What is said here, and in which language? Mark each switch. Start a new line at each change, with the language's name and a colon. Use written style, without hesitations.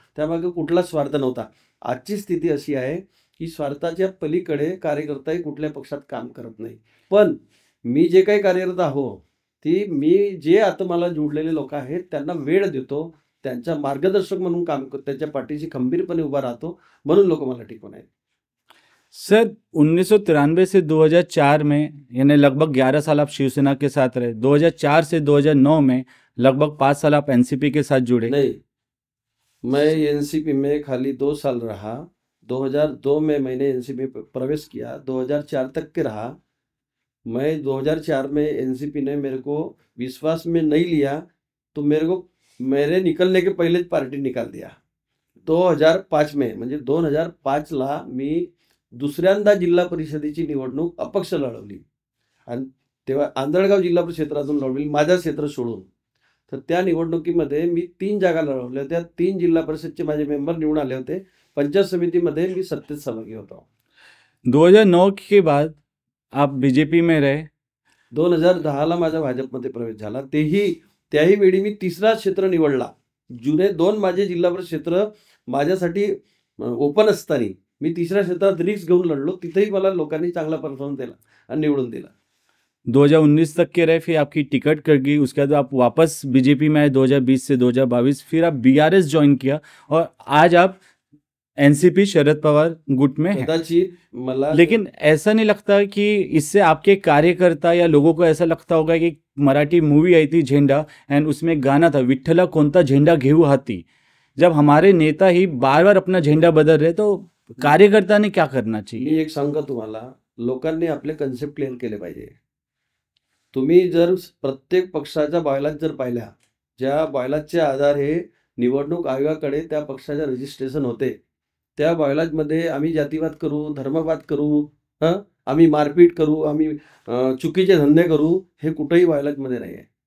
Marathi: त्यामागे कुठलाच स्वार्थ नव्हता. आजची स्थिती अशी आहे की स्वार्थाच्या पलीकडे कार्यकर्ताही कुठल्या पक्षात काम करत नाही. पण मी जे काही कार्यरत आहो, ती मी जे आता मला जोडलेले लोक आहेत त्यांना वेळ देतो, त्यांचा मार्गदर्शक म्हणून काम करतो, त्यांच्या पाठीशी खंबीरपणे उभा राहतो. म्हणून लोक मला टिकून आहेत.
Hindi: सर 1993 से 2004 में यानी लगभग 11 साल आप शिवसेना के साथ रहे। 2004 से 2009 में लगभग 5 साल आप एनसीपी के साथ जुड़े। नहीं, मैं एनसीपी में खाली 2 साल रहा। 2002 में मैंने एनसीपी में प्रवेश किया, 2004 तक के रहा। मैं 2004 में एनसीपी ने मेरे को विश्वास में नहीं लिया, तो मेरे निकलने के पहले पार्टी निकाल दिया।
Marathi: 2005 में म्हणजे 2005ला मी दुसऱ्यांदा जिल्हा परिषदेची निवडणूक अपक्ष लढवली आणि तेव्हा आंधळगाव जिल्हा परिषद क्षेत्रातून लढवली, माझं क्षेत्र सोडून. तर त्या निवडणुकीमध्ये मी 3 जागा लढवल्या. त्या 3 जिल्हा परिषदचे माझे मेंबर निवडून आले होते. पंचायत समितीमध्ये मी सत्तेत सहभागी होतो.
Hindi: 2009 के बाद आप बीजेपी में रहे।
Marathi: 2010ला माझा भाजपमध्ये प्रवेश झाला. त्याही वेळी मी तिसरा क्षेत्र निवडला. जुने 2 माझे जिल्हा परिषद क्षेत्र माझ्यासाठी ओपन असताना मी तिसऱ्या क्षेत्रात रिस्क घेऊन लढलो. तिथेही मला लोकांनी चांगला परफॉर्मन्स दिला आणि निवडून दिला.
Hindi: 2019 तक के रहे, फिर आपकी टिकट कट गई, उसके बाद आप वापस बीजेपी में आए 2020 से 2022, फिर आप बीआरएस ज्वाइन किया और आज आप एनसीपी शरद पवार गुट में हैं।
Marathi: कदाचित मला
Hindi: लेकिन ऐसा नहीं लगता कि इससे आपके कार्यकर्ता या लोगों को ऐसा लगता होगा कि मराठी मूवी आई थी झेंडा एंड उसमें एक गाना था,
Marathi: विठ्ठला कोणता झेंडा घेऊ हाती।
Hindi: जब हमारे नेता ही बार बार अपना झेंडा बदल रहे तो कार्यकर्ता ने क्या करना चाहिए?
Marathi: मी एक सांगतो तुम्हाला, लोकांनी आपले कन्सेप्ट क्लिअर केले पाहिजे. तुम्ही जर प्रत्येक पक्षाच्या बायलाच जर पाहिल्या, ज्या बायलाजचे आधारे निवडणूक आयोगाकडे त्या पक्षाचे रजिस्ट्रेशन होते, त्या बायलाजमध्ये आम्ही जातीवाद करू, धर्मवाद करू, आम्ही मारपीट करू, आम्ही चुकीचे धंदे करू, हे कुठेही बायलाजमध्ये नाही आहे.